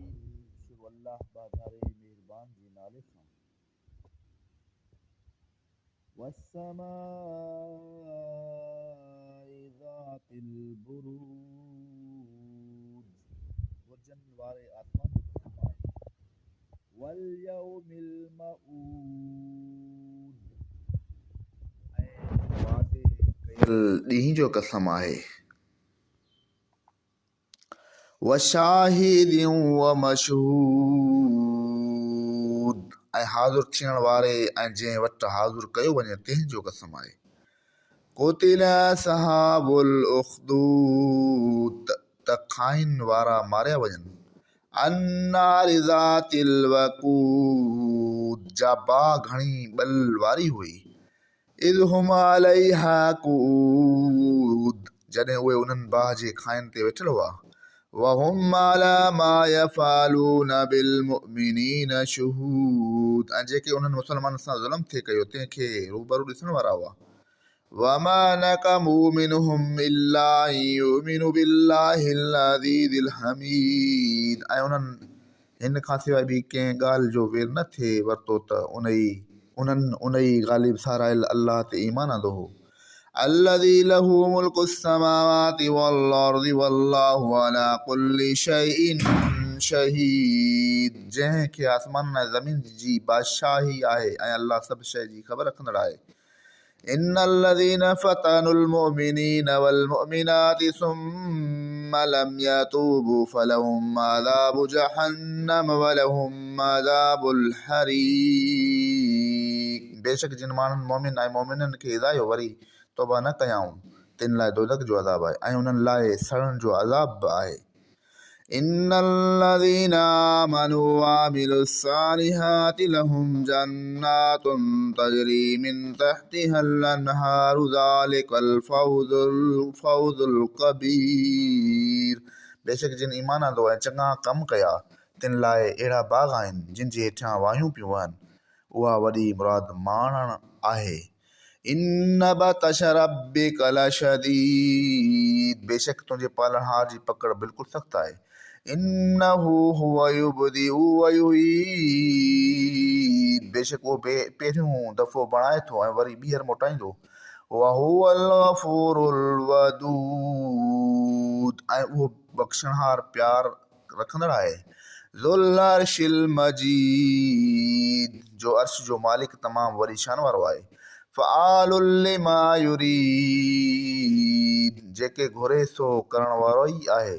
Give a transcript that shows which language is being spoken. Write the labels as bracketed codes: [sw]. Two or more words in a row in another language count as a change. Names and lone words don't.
[sd] शुरू अल्लाह बाज़ारे मेहरबान जी नाले सां। [ar] والسماء ذات البروج, [sd] बुर्जन वारे आसमान जो कसम आहे। [ar] واليوم الموعود, [sd] ऐं वादे कयल ॾींहं जो कसम आहे। [ar] وشاهد ومشهود, [sd] ऐं हाज़ुर थियण वारे ऐं जंहिं वटि हाज़ुर कयो वञे तंहिंजो कसम आहे। [ar] قتل أصحاب الأخدود, [sd] त खाइन वारा मारिया वञनि। [ar] النار ذات الوقود, [sd] जा बाहि घणी ॿल वारी हुई। [ar] إذ هم عليها قعود, [sd] जॾहिं उहे उन्हनि बाहि जे खाइन ते वेठल हुआ। [ar] وهم على ما يفعلون بالمؤمنين شهود, [sd] ऐं जेके उन्हनि मुसलमाननि सां ज़ुल्म थिए कयो तंहिंखे रूबरू ॾिसण वारा हुआ। [ar] وما نقموا منهم إلا أن يؤمنوا بالله العزيز الحميد, [sd] ऐं उन्हनि हिन खां सवाइ ॿी कंहिं ॻाल्हि जो वेर न थिए वरितो त उन्हनि उन ई ग़ालिब सारायल अल्लाह ते ईमान आंदो हो। [ar] الذي له ملك السماوات والأرض والله على كل شيء شهيد, [sd] जंहिंखे आसमान ऐं ज़मीन जी बादशाही आहे ऐं अल्लाह सभु शइ जी ख़बर रखंदड़ आहे। [ar] إن الذين فتنوا المؤمنين والمؤمنات ثم لم يتوبوا فلهم عذاب جهنم ولهم عذاب الحريق, [sd] बेशक जिन माण्हुनि मोमिन ऐं मोमिननि खे हिदायो वरी तौबा न कयाऊं तिन लाइ दोज़ख जो अज़ाब आहे ऐं उन्हनि लाइ सड़न जो अज़ाब बि आहे। [ar] إن الذين آمنوا وعملوا الصالحات لهم جنات تجري من تحتها الأنهار ذلك الفوز الكبير, [sd] बेशक जिन ईमान आंदो ऐं चङा कम कया तिन लाइ अहिड़ा बाग़ आहिनि जिन जे हेठां वायूं पियूं वहनि, उहा वॾी मुराद माणण आहे। [ar] إن بطش ربك لشديد, [sd] बेशक तुंहिंजे पालनहार जी पकड़ बिल्कुलु सख़्त आहे। [ar] إنه هو يبدئ ويعيد, [sd] बेशक उहो पहिरियों दफ़ो बणाए थो ऐं वरी ॿीहर मोटाईंदो। [ar] وهو الغفور الودود, [sd] ऐं उहो बख़्शणहार प्यार रखंदड़ आहे। [ar] ذو العرش المجيد, [sd] जो अर्श जो मालिक तमामु वॾी शान वारो आहे। [ar] فعال لما يريد, [sd] जेके घुरे सो करण वारो ई आहे।